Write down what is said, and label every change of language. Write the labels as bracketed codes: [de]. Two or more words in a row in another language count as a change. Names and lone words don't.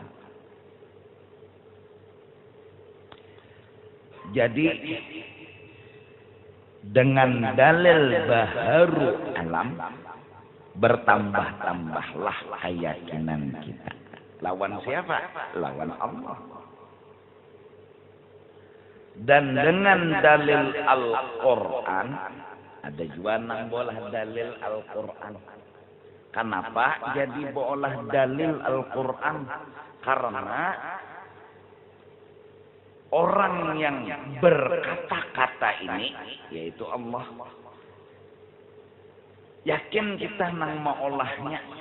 [id] Jadi dengan dalil baharu alam bertambah-tambahlah keyakinan kita. Lawan siapa? Lawan Allah. Dan dengan dalil Al-Quran, ada juga [bjn] nang bolah [id] dalil Al-Quran. Kenapa jadi bolah dalil Al-Quran? Karena orang yang berkata-kata ini, yaitu Allah, yakin kita nang maolahnya.